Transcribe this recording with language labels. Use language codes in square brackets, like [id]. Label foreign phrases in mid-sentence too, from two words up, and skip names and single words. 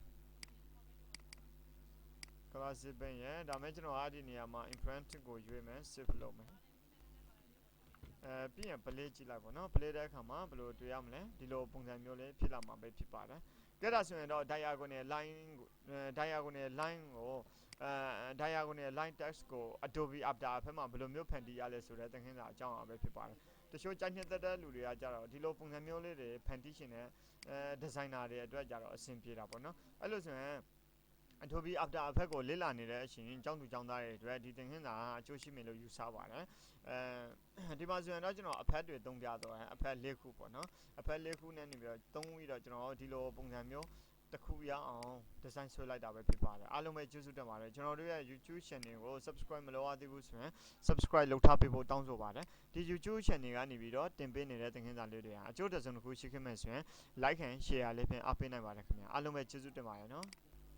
[en] classic band [my] ရယ်ဒါမဲ့ကျွန်တော်ဒီနေရာမှာ imprint ကိုရွေးမယ် save လုပ်မယ်ပြီးရင် play ကြည့်လိုက်ပေါ့နော် play တဲ့အခါမှာဘယ်လိုတွေ့ရမလဲဒီလိုပုံစံမျိုးလေးဖြစ်လာမှာပဲဖြစ်ပါတယ်ကဲဒါဆိုရင်တော့ [en] diagonal line [my] ကို [en] diagonal line text [my] ကို Adobe After ဘက်မှာဘယ်လိုမျိုးဖန်တီးရလဲဆိုတဲ့သင်ခန်းစာအကြောင်းအပဲဖြစ်ပါတယ်တချို့ကြိုက်နှစ်သက်တဲ့လူတွေကကြတော့ဒီလိုပုံစံ မျိုးလေးတွေဖန်တီးရှင်တဲ့designer တွေအတွက်ကြတော့အဆင်ပြေတာပေါ့နော်အဲ့လိုဆိုရင် Adobe After Effects ကိုလေ့လာနေတဲ့အ ချိန်ကျောင်းသူကျောင်းသားတွေအတွက်ဒီသင်ခန်းစာအကျိုးရှိမယ်လို့ယူဆပါတယ်ဒီမှာဆိုရင်တော့ကျွန်တော်အဖက်တွေသုံးပြတော့အဖက်၄ခုပေါ့နော်အဖက်၄ခုနဲ့နေပြီးတော့သုံးပြီးတော့ကျွန်တော်ဒီလိုပုံစံမျိုးတခုရအောင် design ဆွဲလိုက်တာပဲဖြစ်ပါတယ်အားလုံးပဲကျေးဇူးတင်ပါတယ်ကျွန်တော်တို့ရဲ့ YouTube channel ကို subscribe မလုပ်ရသေးဘူးဆိုရင် subscribe လုပ်ထားပေးဖို့တောင်းဆိုပါတယ်ဒီ YouTube channel ကနေပြီးတော့တင်ပေးနေတဲ့သင်ခန်းစာလေးတွေဟာအကျိုးတစ်စုံတစ်ခုရှိခဲ့မယ်ဆိုရင် [en] like and share [my] လေးဖြင့်အားပေးနိုင်ပါတယ်ခင်ဗျာအားလုံးပဲကျေးဇူးတင်ပါတယ်နော်